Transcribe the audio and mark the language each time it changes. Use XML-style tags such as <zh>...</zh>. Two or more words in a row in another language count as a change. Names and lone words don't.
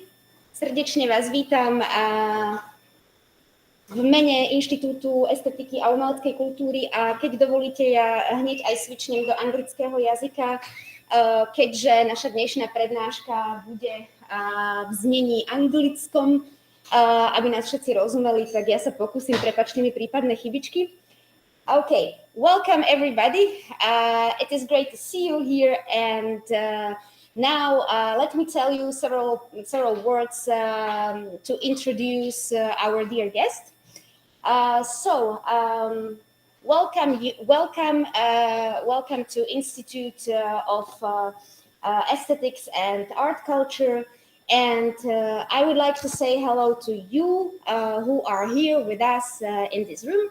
<sk>Srdečne vás vítam v mene Inštitútu estetiky a umeleckej kultúry a keď dovolíte, ja hneď aj switchnem do anglického jazyka, keďže naša dnešná prednáška bude v znení anglickom, aby nás všetci rozumeli, tak ja sa pokúsim, prepáčte mi prípadné chybičky.</sk> <en>Okay, welcome everybody. It is great to see you here, and now let me tell you several words to introduce our dear guest. Welcome to Institute of Aesthetics and Art Culture, and I would like to say hello to you who are here with us in this room.</en>